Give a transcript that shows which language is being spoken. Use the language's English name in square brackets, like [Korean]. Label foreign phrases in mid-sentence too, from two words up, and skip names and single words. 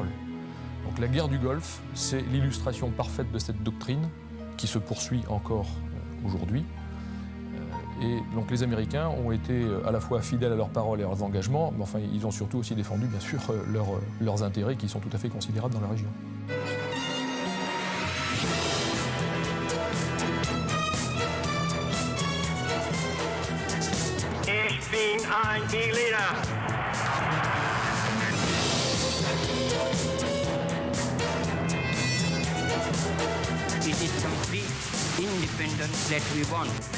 [French] Donc la guerre du Golfe, c'est l'illustration parfaite de cette doctrine qui se poursuit encore aujourd'hui. Et donc les Américains ont été à la fois fidèles à leurs paroles et à leurs engagements, mais enfin ils ont surtout aussi défendu bien sûr leurs intérêts qui sont tout à fait considérables dans la région. [German] Ich bin ein Berliner. [English] It is complete independence that we want.